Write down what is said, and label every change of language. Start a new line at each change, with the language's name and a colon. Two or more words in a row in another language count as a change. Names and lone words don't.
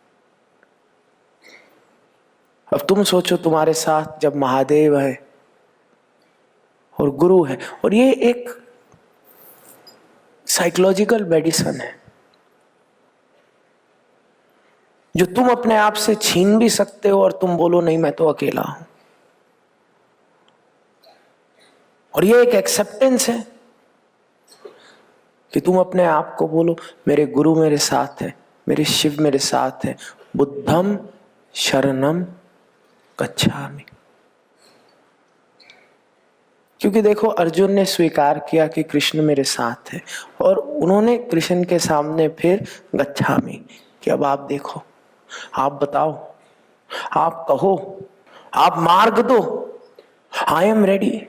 Hindi: अब तुम सोचो तुम्हारे साथ जब महादेव है और गुरु है, और ये एक
English: psychological medicine
Hindi: है जो तुम अपने आप से छीन भी सकते हो और तुम बोलो नहीं मैं तो अकेला हूं। और ये एक एक्सेप्टेंस है कि तुम अपने आप को बोलो मेरे गुरु मेरे साथ है, मेरे शिव मेरे साथ है।
Pali: बुद्धम शरणम गच्छामि।
Hindi: क्योंकि देखो अर्जुन ने स्वीकार किया कि कृष्ण मेरे साथ है और उन्होंने कृष्ण के सामने फिर गच्छामि कि अब आप देखो, आप बताओ, आप कहो, आप मार्ग दो,
English: I am ready.